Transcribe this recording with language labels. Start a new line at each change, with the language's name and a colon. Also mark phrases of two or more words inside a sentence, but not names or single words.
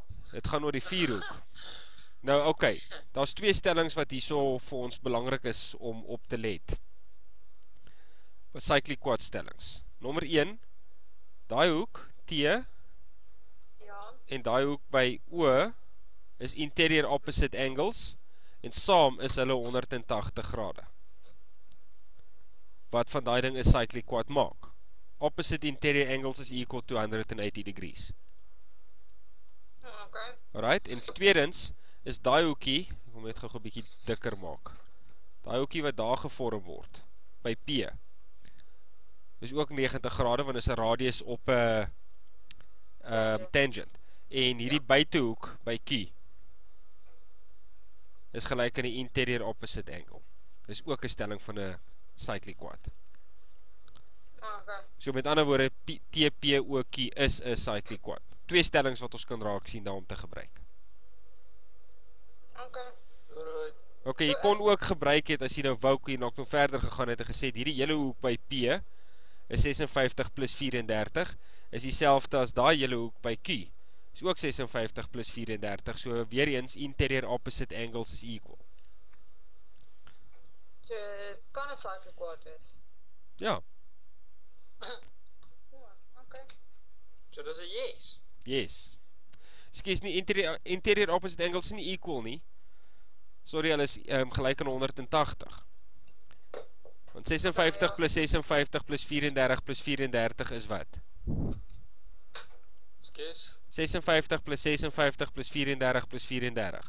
Afrikaans: Dit gaan oor die vierhoek. Nou, okay, daar's twee stellings wat hierso vir ons belangrik is om op te let.
English: Cyclic quad stellings.
Afrikaans: Nommer 1, daai hoek T Ja. en daai hoek by O is
English: interior opposite angles
Afrikaans: en saam is hulle 180 grade. Wat van daai ding is
English: cyclic quad
Afrikaans: maak?
English: Opposite interior angles is equal to 180 degrees. Okay. Alright,
Afrikaans: en tweedens is daai hoekie, ek wil net gou 'n bietjie dikker maak. Daai hoekie wat daar gevorm word by P is ook 90 grade want is 'n radius op 'n tangent. En hierdie buitehoek by Q is gelyk aan die
English: interior opposite angle.
Afrikaans: Dis ook 'n stelling van 'n
English: cyclic quad.
Afrikaans: Okay. So met ander woorde TPOQ is 'n
English: cyclic quad.
Afrikaans: Twee stellings wat ons kan raak sien daarom te gebruik. Okay. Alright. Okay, jy kon ook gebruik het as jy nou wou jy nog verder gegaan het en gesê hierdie hele hoek by P is 56 plus 34 is dieselfde as daai hele hoek by Q. Is ook 56 plus 34. So weer eens
English: interior opposite angles is equal.
Afrikaans: So dit kan 'n
English: cyclic quad
Afrikaans: wees. Ja, Okay. So dis 'n yes. yes. Skus nie
English: interior opposite angles
Afrikaans: is nie equal nie. Sorry, hulle is gelyk aan 180. Want 56 plus 56 plus 34 plus 34 is wat? Skus. 56 plus 56 plus 34 plus 34.